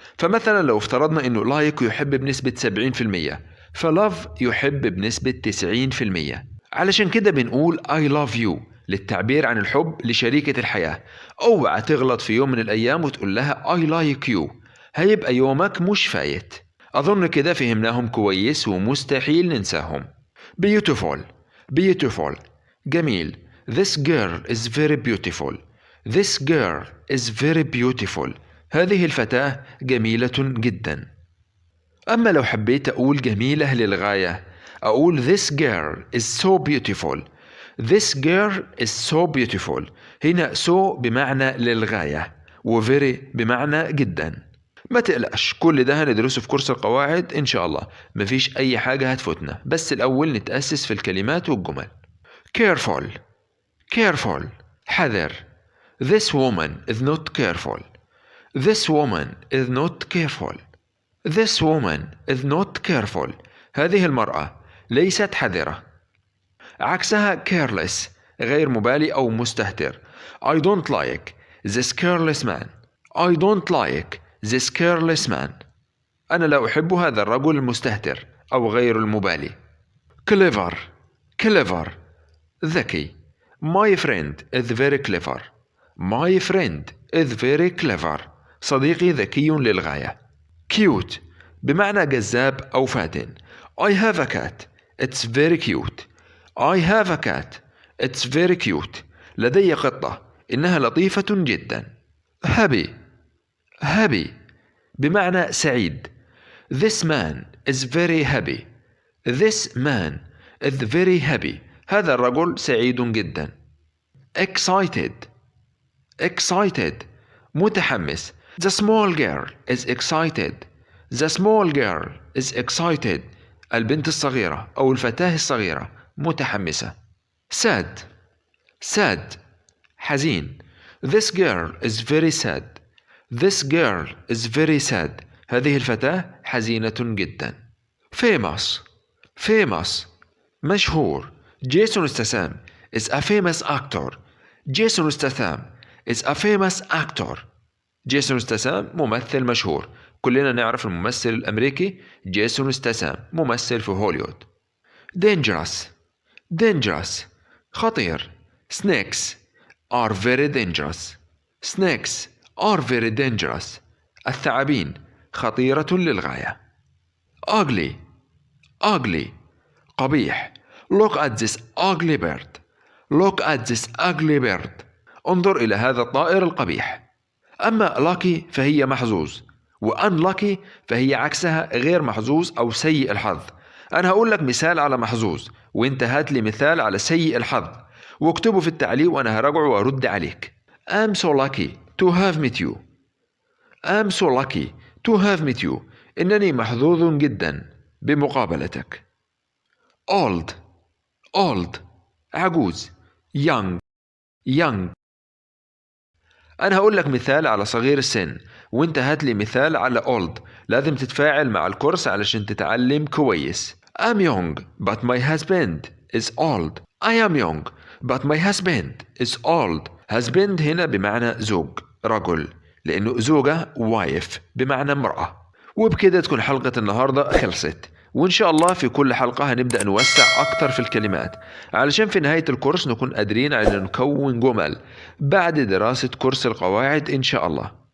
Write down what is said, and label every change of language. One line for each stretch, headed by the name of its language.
Arabic: فمثلا لو افترضنا انه like يحب بنسبة 70%، فlove يحب بنسبة 90%. علشان كده بنقول
English: I love you
Arabic: للتعبير عن الحب لشريكة الحياة. اوعى تغلط في يوم من الايام وتقول لها
English: I like you،
Arabic: هيبقى يومك مش فايت. اظن كده فهمناهم كويس ومستحيل ننساهم.
English: beautiful beautiful
Arabic: جميل.
English: This girl is very beautiful. This girl is very beautiful.
Arabic: هذه الفتاة جميلة جدا. أما لو حبيت أقول جميلة للغاية، أقول
English: this girl is so beautiful. This girl is so beautiful.
Arabic: هنا so بمعنى للغاية و very بمعنى جدا. ما تقلقش، كل ده هندرسه في كورس القواعد إن شاء الله، مفيش أي حاجة هتفوتنا، بس الأول نتأسس في الكلمات والجمل.
English: careful careful
Arabic: حذر.
English: This woman is not careful. This woman is not careful. This woman is not careful.
Arabic: هذه المرأة ليست حذرة. عكسها careless غير مبالي أو مستهتر.
English: I don't like this careless man. I don't like this careless man.
Arabic: أنا لا أحب هذا الرجل المستهتر أو غير المبالي.
English: clever clever
Arabic: ذكي.
English: My friend is very clever. My friend is very clever.
Arabic: صديقي ذكي للغاية. cute بمعنى جذاب أو فاتن.
English: I have a cat. It's very cute. I have a cat. It's very cute.
Arabic: لدي قطة. إنها لطيفة جدا.
English: happy happy
Arabic: بمعنى سعيد.
English: This man is very happy. This man is very happy.
Arabic: هذا الرجل سعيد جدا.
English: excited excited
Arabic: متحمس.
English: The small girl is excited. The small girl is excited.
Arabic: البنت الصغيرة أو الفتاة الصغيرة متحمسة.
English: sad sad
Arabic: حزين.
English: This girl is very sad. This girl is very sad.
Arabic: هذه الفتاة حزينة جدا.
English: famous famous
Arabic: مشهور.
English: Jason Statham is a famous actor. Jason Statham is a famous actor.
Arabic: جيسون ستاثام ممثل مشهور. كلنا نعرف الممثل الأمريكي جيسون ستاثام ممثل في هوليوود.
English: dangerous dangerous
Arabic: خطير.
English: snakes are very dangerous. snakes are very dangerous.
Arabic: الثعابين خطيرة للغاية.
English: ugly ugly
Arabic: قبيح.
English: look at this ugly bird. look at this ugly bird.
Arabic: انظر إلى هذا الطائر القبيح. أما lucky فهي محظوظ، و unlucky فهي عكسها غير محظوظ أو سيء الحظ. أنا هقول لك مثال على محظوظ وإنت هات لي مثال على سيء الحظ، واكتبه في التعليق وأنا هراجعه وأرد عليك.
English: I'm so lucky to have met you. I'm so lucky to have met you.
Arabic: إنني محظوظ جدا بمقابلتك.
English: old old
Arabic: عجوز.
English: young young.
Arabic: أنا هقول لك مثال على صغير السن وإنت هات لي مثال على old. لازم تتفاعل مع الكورس علشان تتعلم كويس.
English: I'm young but my husband is old. I am young but my husband is old.
Arabic: husband هنا بمعنى زوج رجل، لأنه زوجة wife بمعنى امرأة. وبكده تكون حلقة النهاردة خلصت. وإن شاء الله في كل حلقة هنبدأ نوسع أكتر في الكلمات علشان في نهاية الكورس نكون قادرين على نكون جمل بعد دراسة كورس القواعد إن شاء الله.